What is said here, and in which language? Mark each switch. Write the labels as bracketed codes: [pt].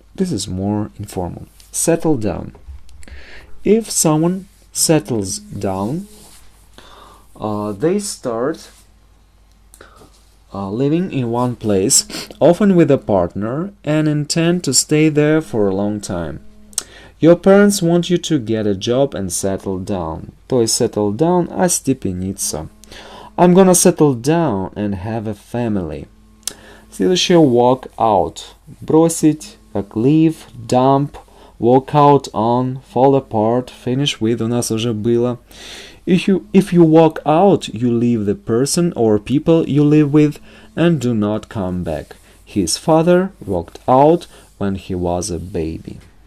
[en] This is more informal. Settle down. If someone settles down, they start living in one place, often with a partner, and intend to stay there for a long time. Your parents want you to get a job and settle down. [ru] То есть settle down, остепениться. [en] I'm gonna settle down and have a family. [ru] Следующее [en] walk out. [ru] Бросить, как leave, dump, walk out on, fall apart, finish with у нас уже было. [en] If you walk out, you leave the person or people you live with and do not come back. His father walked out when he was a baby.